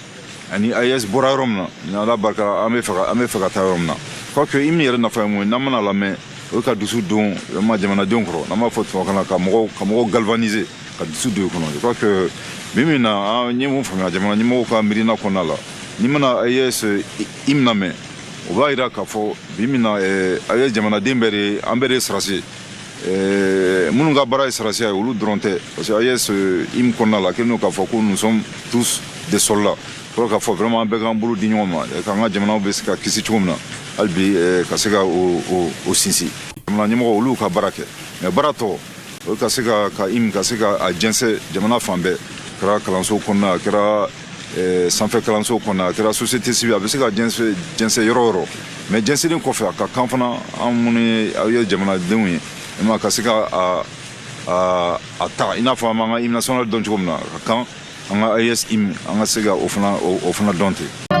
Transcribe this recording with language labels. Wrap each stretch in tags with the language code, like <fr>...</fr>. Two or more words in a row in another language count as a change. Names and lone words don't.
<bm>ani AES bɔra yɔrɔ min na ni ala barika la an bɛ fɛ ka taa yɔrɔ min na quoique hymne yɛrɛ nafa ye mun ye n'an mana lamɛn o ye ka dusu don jamanadenw kɔrɔ n'an b'a fɔ tubabukan na ka mɔgɔw galvaniser ka dusu don i kɔnɔ</bm> <fr>je crois que</fr> <bm>bi min na an ye mun faamuya jamana ɲɛmɔgɔw ka miirina kɔnɔna la ni mana AES hymne lamɛn o b'a yira k'a fɔ bi min na AES jamanaden bɛɛ de an bɛɛ de ye sarasi minnu ka baara ye sarasiya ye olu dɔrɔn tɛ</bm> <fr>parce que</fr> <bm>AES hymne kɔnɔna la kelen don k'a fɔ ko</bm> <fr>nous sommes tous des soldats pour</fr> <bm>k'a fɔ vraiment an bɛɛ k'an bolo di ɲɔgɔn ma k'an ka jamanaw bɛ se ka kisi cogo min na hali bi ka se ka o sinsin jamana ɲɛmɔgɔ olu ka baara kɛ mais baara tɔ o ka se ka hymne ka se ka a jɛnsɛ jamana fan bɛɛ kɛra kalanso kɔnɔna a kɛra sanfɛ kalanso kɔnɔna a kɛra</bm> <fr>société civile</fr> <bm>a bɛ se ka jɛnsɛ yɔrɔ o yɔrɔ mais jɛnsɛlen kɔfɛ a ka kan fana an minnu ye AES jamanadenw ye ka se ka a ta i n'a fɔ an b'an ka</bm> <fr>hymne national</fr> <bm>dɔn cogo min na ka kan an ka AES hymne an ka se ka o fana dɔn ten.</bm>